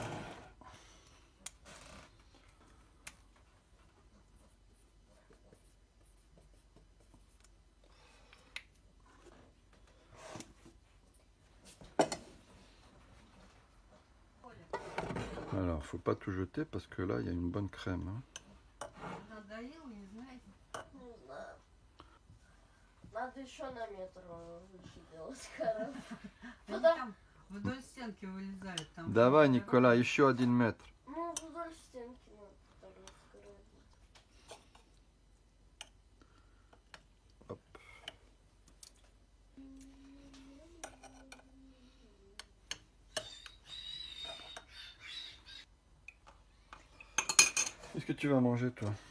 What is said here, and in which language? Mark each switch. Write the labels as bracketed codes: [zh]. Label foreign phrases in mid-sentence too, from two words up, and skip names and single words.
[fr] Alors, faut pas tout jeter parce que là, il y a une bonne crème. Hein. [ru] Надоел, не знаете? Не знаю. Надо еще на метр выше делать, короче. Они там вдоль стенки вылезают. Там Давай, Nicolas, еще 1 метр. Ну, вдоль стенки надо тогда скорее. [fr] Hop. Qu'est-ce que tu vas manger, toi?